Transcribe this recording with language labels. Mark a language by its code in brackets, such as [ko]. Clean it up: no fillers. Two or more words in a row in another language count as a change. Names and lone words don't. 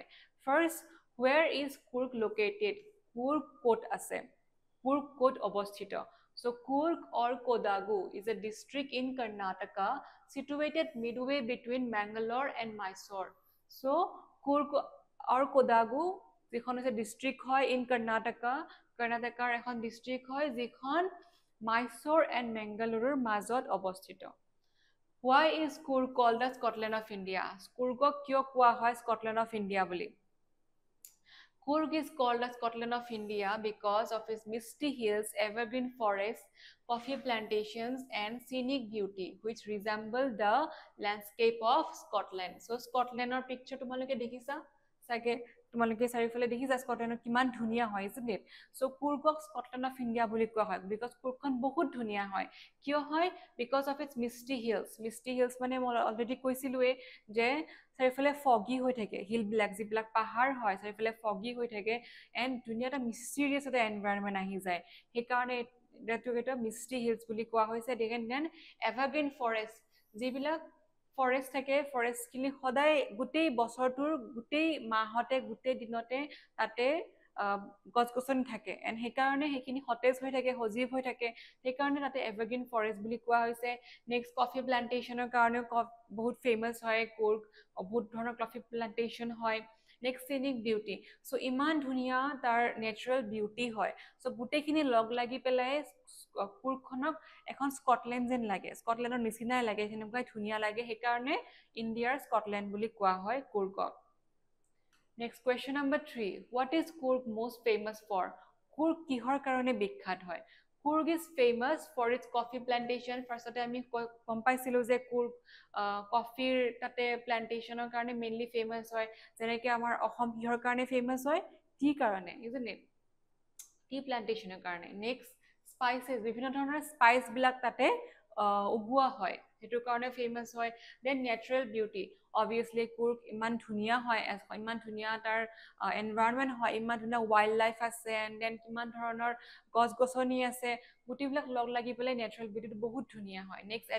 [en] First, where is Coorg located? [as] Coorg ক'ত আছে? Coorg ক'ত অৱস্থিত? [en] So Coorg or Kodagu is a district in Karnataka situated midway between Mangalore and Mysore. So Coorg or Kodagu [as] যিখন আছে ডিস্ট্রিক্ট হয় ইন কৰ্ণাটকাৰ এখন ডিস্ট্রিক্ট হয় যিখন মাইসোৰ এণ্ড মেংগালুৰুৰ মাজত অৱস্থিত. [en] Why is Coorg called the Scotland of India? [as] Coorgক কিয় কোৱা হয় [en] Scotland of India [as] বুলি? [en] Coorg is called the Scotland of India because of its misty hills, evergreen forests, coffee plantations, and scenic beauty, which resemble the landscape of Scotland. [as] So Scotlandৰ picture তোমালোকে দেখিছা চাগে, তোমালোকে চাৰিফালে দেখিছা স্কটলেণ্ডৰ কিমান ধুনীয়া হয়, [en] isn't it? [as] So Coorgক [en] Scotland of India [as] বুলি কোৱা হয় because Coorgখন বহুত ধুনীয়া হয়. কিয় হয়? [en] Because of its misty hills. Misty hills [as] মানে মই অলৰেডি কৈছিলোৱে যে চাৰিফালে foggy হৈ থাকে, হিল বিলাক যিবিলাক পাহাৰ হয় চাৰিফালে foggy হৈ থাকে and ধুনীয়া এটা mysterious এটা environment আহি যায়. সেইকাৰণে এটা [en] misty hills [as] বুলি কোৱা হৈছে. [en] Then evergreen forest, [as] যিবিলাক ফৰেষ্ট থাকে, ফৰেষ্টখিনি সদায় গোটেই বছৰটোৰ গোটেই মাহতে গোটেই দিনতে তাতে গছ-গছনি থাকে এণ্ড সেইকাৰণে সেইখিনি সতেজ হৈ থাকে, সজীৱ হৈ থাকে, সেইকাৰণে তাতে [en] evergreen forest [as] বুলি কোৱা হৈছে. নেক্সট, [en] coffee plantationৰ [as] কাৰণেও বহুত ফেমাছ হয় Coorg, বহুত ধৰণৰ [en] coffee plantation [as] হয়. নেক্সট, [en] scenic beauty. [as] চ' ইমান ধুনীয়া তাৰ [en] natural beauty [as] হয়. চ' গোটেইখিনি লগ লাগি পেলাই Coorgখনক এখন স্কটলেণ্ড যেন লাগে, স্কটলেণ্ডৰ নিচিনাই লাগে, সেনেকুৱাই ধুনীয়া লাগে, সেইকাৰণে ইণ্ডিয়াৰ স্কটলেণ্ড বুলি কোৱা হয় Coorgক. [en] Next, question number 3. What is Coorg most famous for? [as] Coorg কিহৰ কাৰণে বিখ্যাত হয়? [en] Coorg is famous for its coffee plantation. [as] Firstতে আমি গম পাইছিলো যে Coorg কফিৰ তাতে প্লান্টেশ্যনৰ কাৰণে [en] mainly famous [as] হয়, যেনেকৈ আমাৰ অসম কিহৰ কাৰণে ফেমাছ হয়? টি কাৰণে, [en] isn't it? tea plantationৰ [as] কাৰণে. নেক্সট, স্পাইচেছ, বিভিন্ন ধৰণৰ স্পাইচ বিলাক তাতে উগোৱা হয়, সেইটো কাৰণে ফেমাছ হয়. দেন [en] natural beauty, [as] অবভিয়াছলি Coorg ইমান ধুনীয়া হয়, ইমান ধুনীয়া তাৰ এনভাইৰনমেণ্ট হয়, ইমান ধুনীয়া [en] wild life [as] আছে, [en] and then [as] কিমান ধৰণৰ গছ-গছনি আছে, গোটেইবিলাক লগ লাগি পেলাই [en] natural beautyটো [as] বহুত ধুনীয়া হয়.